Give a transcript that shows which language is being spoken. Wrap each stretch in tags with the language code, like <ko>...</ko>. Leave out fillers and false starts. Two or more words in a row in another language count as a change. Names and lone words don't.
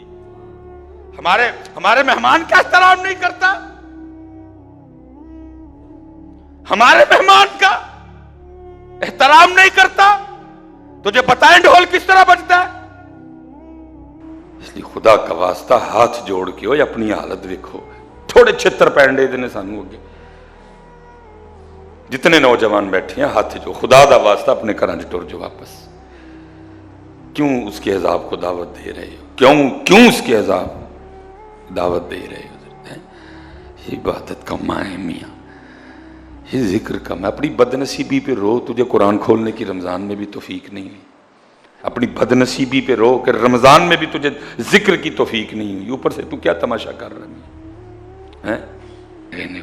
<ur>ہمارے مہمان کا احترام نہیں کرتا، ہمارے مہمان کا احترام نہیں کرتا، تجھے بتائیں ڈھول کس طرح بجتا ہے؟ اس لیے خدا کا واسطہ ہاتھ جوڑ کے ہوئے اپنی حالت دیکھو،</ur> <pa>تھوڑے چھتر پینڈے دنے سانو اگے،</pa> <ur>جتنے نوجوان بیٹھے ہیں</ur> <pa>ہاتھ جو، خدا دا واسطہ اپنے گھراں وچ ٹر جو واپس۔</pa> <ur>کیوں اس کے عذاب کو دعوت دے رہے ہو؟ کیوں اس کے عذاب دعوت دے رہے ہو؟ یہ عبادت کا ماں ہے میاں، یہ ذکر کا ماں۔ اپنی بد نصیبی پہ رو، تجھے قرآن کھولنے کی رمضان میں بھی توفیق نہیں ہوئی۔ اپنی بد نصیبی پہ رو کہ رمضان میں بھی تجھے ذکر کی توفیق نہیں ہوئی، اوپر سے تو کیا تماشا کر رہا ہے؟</ur>